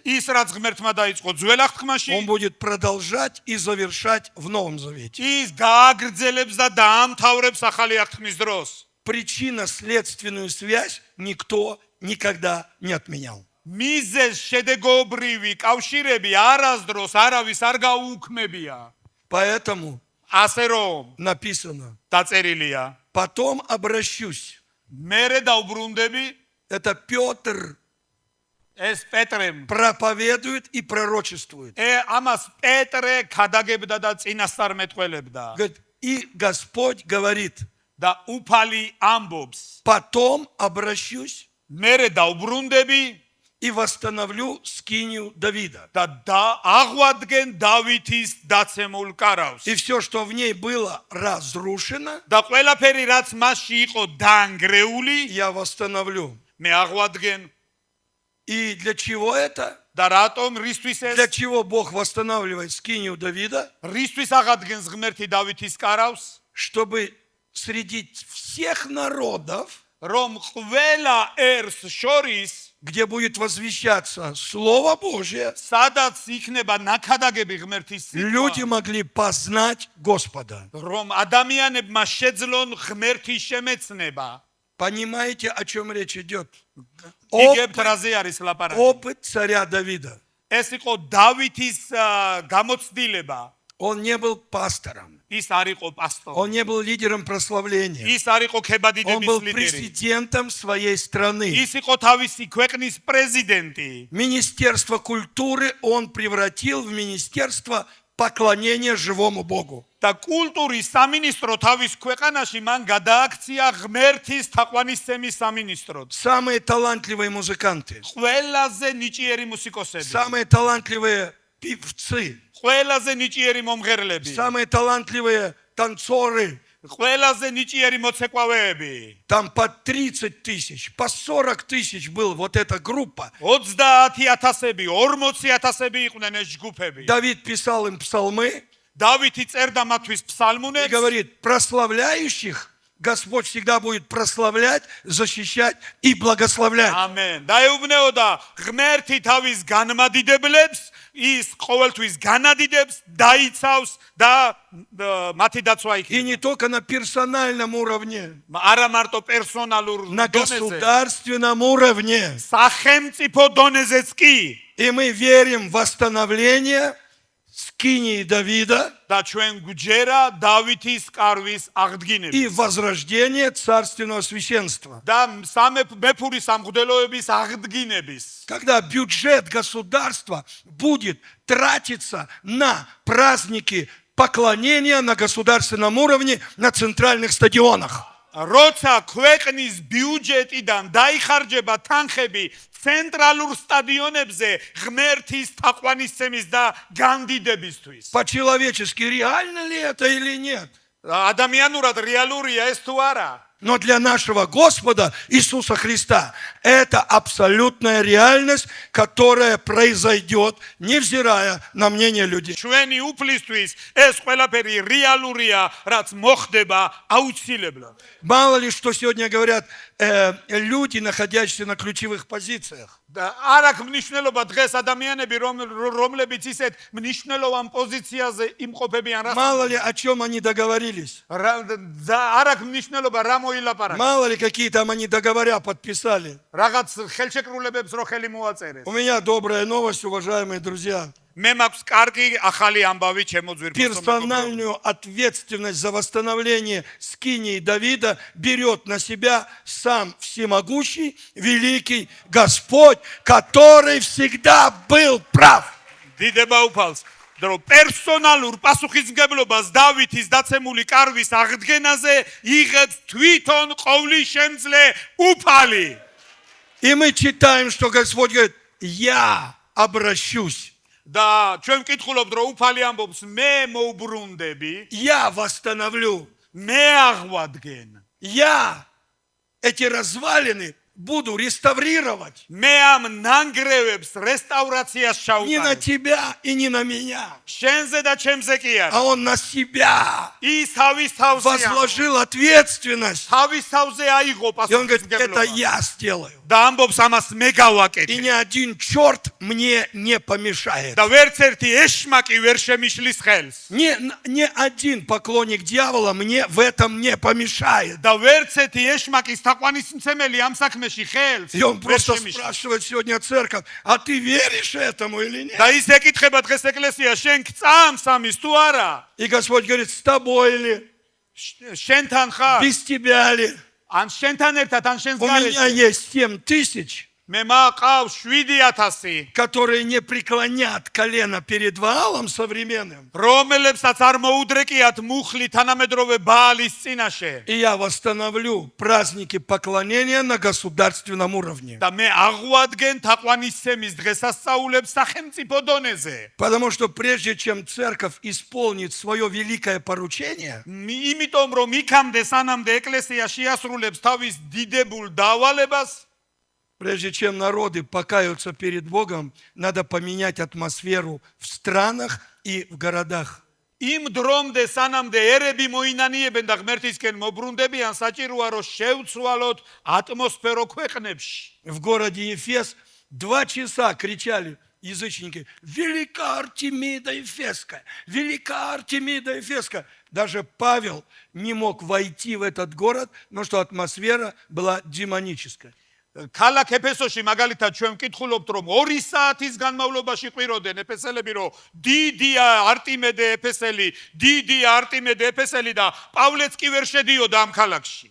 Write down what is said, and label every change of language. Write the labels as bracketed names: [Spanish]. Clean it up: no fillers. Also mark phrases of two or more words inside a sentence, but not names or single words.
[Georgian] ის რაც ღმერთმა დაიწყო ძველ აღთქმაში, [Russian] Он будет продолжать и завершать в Новом Завете. [Georgian] ის გააგრძელებს და დაამთავრებს ახალი აღთქმის დროს. [Russian] Причинно-следственную связь никто никогда не отменял. [Georgian] მიზეზ შედეგობრივი კავშირები არასდროს არავის არ გაუქმებია. [Russian] Поэтому [Georgian] ასე რომ [Russian] написано, [Georgian] დაწერილია, [Russian] потом обращусь. [Georgian] მერე დაუბრუნდები, [Russian] Это Петр [Georgian] ეს პეტრემ [Russian] проповедует и пророчествует. [Georgian] ამას პეტრე ქადაგებდა და წინასწარმეტყველებდა [Russian] Говорит, и Господь говорит, [Georgian] და უფალი ამბობს, [Russian] потом обращусь [Georgian] მერე დაუბრუნდები [Russian] и восстановлю скинию Давида. [Georgian] და აღვადგენ დავითის დაცემულ კარავს. [Russian] И все, что в ней было разрушено, [Georgian] და ყველაფერი რაც მასში იყო დაანგრეული, [Russian] я восстановлю. [Georgian] მე აღვადგენ. [Russian] И для чего это? [Georgian] და რატომ რისთვის [Russian] Для [Georgian] ეს? [Russian] чего Бог восстанавливает скинию Давида? [Georgian] რისთვის აღადგენს ღმერთი დავითის კარავს? [Russian] Чтобы среди всех народов, [Georgian] რომ ყველა ერს შორის [Russian] где будет возвещаться Слово Божие, [Georgian] სადაც იქნება ნაქადაგები ღმერთის [Russian] люди [Georgian] სიტყვა [Russian] могли познать Господа. [Georgian] რომ ადამიანებმა შეძლონ ღმერთის შემეცნება [Russian] Понимаете, о чем речь идет? [Georgian] იგებთ რაზე არის ლაპარაკი [Russian] Опыт царя Давида. [Georgian] ეს იყო დავითის გამოცდილება [Russian] Он не был пастором, [Georgian] ის არ იყო პასტორი [Russian] он не был лидером прославления. [Georgian] ის არ იყო [Russian] Он [Georgian] ქებადიდების [Russian] был [Georgian] ლიდერი [Russian] президентом своей страны. [Georgian] ის იყო თავისი ქვეყნის პრეზიდენტი [Russian] Министерство культуры он превратил в министерство поклонения живому Богу. [Georgian] და კულტურის სამინისტრო თავის ქვეყანაში მან გადააქცია ღმერთის თაყვანისცემის სამინისტროდ [Russian] Самые талантливые музыканты, [Georgian] ყველაზე ნიჭიერი მუსიკოსები [Russian] самые талантливые певцы, [Georgian] ყველაზე ნიჭიერი მომღერლები [Russian] самые талантливые танцоры. [Georgian] ყველაზე ნიჭიერი მოცეკვავეები [Russian] Там по 30 тысяч, по 40 тысяч был вот эта группа. [Georgian] 30,000-ები 40,000-ები იყვნენ ეს ჯგუფები [Russian] Давид писал им псалмы [Georgian] დავითი წერდა მათთვის [Russian] и [Georgian] ფსალმუნებს [Russian] говорит, прославляющих Господь всегда будет прославлять, защищать и благословлять. [Georgian] ამენ დაეუბნეოდა ღმერთი თავის განმადიდებლებს ის ყოველთვის განადიდებს დაიცავს და მათი დაცვა [Russian] И [Georgian] იქნება [Russian] не только на персональном уровне, [Georgian] არა მარტო პერსონალურ [Russian] на [Georgian] დონეზე [Russian] государственном уровне. [Georgian] სახელმწიფო დონეზეც კი [Russian] И мы верим в восстановление скинии Давида [Georgian] და ჩვენ გვჯერა დავითის კარვის აღდგინება [Russian] и возрождение царственного священства. [Georgian] და მეფური სამღვდელოების აღდგინების [Russian] Когда бюджет государства будет тратиться на праздники поклонения на государственном уровне на центральных стадионах. [Georgian] როცა ქვეყნის ბიუჯეტიდან დაიხარჯება თანხები ცენტრალურ სტადიონებზე ღმერთის თაყვანისცემის და განდიდებისთვის [Russian] По-человечески реально ли это или нет? [Georgian] ადამიანურად რეალურია ეს თუ არა [Russian] Но для нашего Господа Иисуса Христа это абсолютная реальность, которая произойдет, невзирая на мнение людей. [Georgian] ჩვენი უფლისთვის ეს ყველაფერი რეალურია რაც მოხდება აუცილებლად [Russian] Мало ли, что сегодня говорят люди, находящиеся на ключевых позициях. [Georgian] და არ აქვს მნიშვნელობა დღეს ადამიანები რომლებიც ისეთ მნიშვნელოვან პოზიციაზე იმყოფებიან [Russian] Мало ли, о чем они договорились. [Georgian] არ აქვს მნიშვნელობა რა მოილაპარაკა [Russian] Мало ли, какие там они договора подписали. [Georgian] რაღაც ხელშეკრულებებს რო ხელი მოაწერეს [Russian] У меня добрая новость, уважаемые друзья. [Georgian] მე მაქვს კარგი ახალი ამბავი ჩემო ძვირფასო [Russian] Персональную ответственность за восстановление скинии Давида берет на себя сам всемогущий, великий Господь, который всегда был прав. [Georgian] დიდება უფალს რომ პერსონალურ პასუხისმგებლობას დავითის დაცემული კარვის აღდგენაზე იღებს თვითონ ყოვლისშემძლე უფალი [Russian] И мы читаем, что Господь говорит, я обращусь, [Georgian] და ჩვენ ვკითხულობთ რომ უფალი ამბობს მე მოუბრუნდები [Russian] я восстановлю, [Georgian] მე აღვადგენ [Russian] я эти развалины буду реставрировать. [Georgian] მე ამ ნანგრევებს რესტავრაციას [Russian] Не на შავკარებ тебя и не на меня, [Georgian] შენზე და ჩემზე კი [Russian] а [Georgian] არა [Russian] Он на себя [Georgian] ის თავის თავზე [Russian] возложил ответственность. [Georgian] თავის თავზე აიღო [Russian] И Он говорит, это [Georgian] პასუხისმგებლობა [Russian] я сделаю. [Georgian] და ამბობს ამას მე [Russian] И [Georgian] გავაკეთე [Russian] ни один черт мне не помешает. [Georgian] და ვერც ერთი ეშმაკი ვერ შემიშლის ხელს [Russian] Ни один поклонник дьявола мне в этом не помешает. [Georgian] და ვერც ერთი ეშმაკის თაყვანისმცემელი ამ საქმეში ხელს [Russian] И он [Georgian] ვერ [Russian] просто [Georgian] შემიშლის. [Russian] спрашивает сегодня церковь, а ты веришь этому или нет? [Georgian] და ის ეკითხება დღეს ეკლესია შენ გწამს ამის თუ არა [Russian] И Господь говорит, с тобой ли, [Georgian] შენთან ხარ [Russian] без тебя ли? [Georgian] ან შენთან ერთად ან შენს [Russian] У меня [Georgian] გარეშე [Russian] есть 7000, [Georgian] მე მაყავს 7000 [Russian] которые не преклонят колено перед Ваалом современным. [Georgian] რომელებსაც არ მოუდრეკიათ მუხლი თანამედროვე ბაალის წინაშე [Russian] И я восстановлю праздники поклонения на государственном уровне. [Georgian] და მე აღვადგენ თაყვანისცემის დღესასწაულებს სახელმწიფო დონეზე [Russian] Потому что прежде чем церковь исполнит свое великое поручение, [Georgian] იმიტომ რომ იქამდე სანამდე ეკლესია შეასრულებს თავის დიდებულ დავალებას [Russian] прежде чем народы покаются перед Богом, надо поменять атмосферу в странах и в городах. [Georgian] იმ დრომდე სანამდე ერები მოინანიებენ და ღმერთისკენ მობრუნდებიან, საჭიროა რომ შევცვალოთ ატმოსფერო ქვეყნებში. [Russian] В городе Ефес 2 часа кричали язычники: велика Артемида Ефесская, велика Артемида Ефесская. Даже Павел не мог войти в этот город, потому что атмосфера была демоническая. [Georgian] ქალაქ ეფესოში მაგალითად ჩვენ ვკითხულობთ რომ 2 საათის განმავლობაში ყვიროდნენ ეფესელები რომ დიდია არტიმედე ეფესელი და პავლეც კი ვერ შედიოდა ამ ქალაქში.